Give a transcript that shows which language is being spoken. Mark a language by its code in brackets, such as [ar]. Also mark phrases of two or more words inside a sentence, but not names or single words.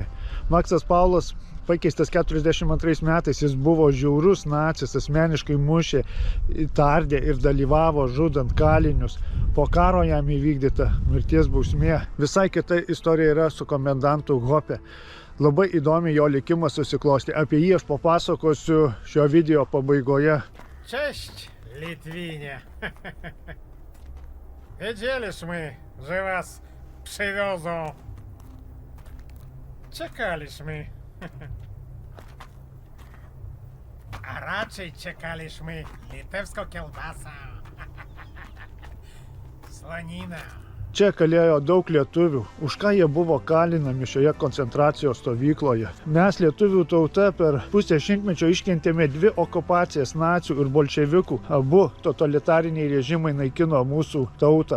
[lt] Maksas Paulas pakeistas 42 metais, jis buvo žiaurus nacis, asmeniškai mušė, tardė ir dalyvavo žudant kalinius. Po karo jam įvykdyta mirties bausmė. Visai kita istorija yra su komendantu Hopė. Labai įdomi jo likimas susiklostė. Apie jį aš papasakosiu šio video pabaigoje. [pl] Cześć, Litwinie. Wiedzieliśmy, że was przywiozą. Czekaliśmy. A raczej czekaliśmy litewską kiełbasą. Slanina. [lt] Čia kalėjo daug lietuvių. Už ką jie buvo kalinami šioje koncentracijos stovykloje? Mes, lietuvių tauta, per pusę šimtmečio iškentėme 2 okupacijas nacių ir bolševikų. Abu totalitariniai režimai naikino mūsų tautą.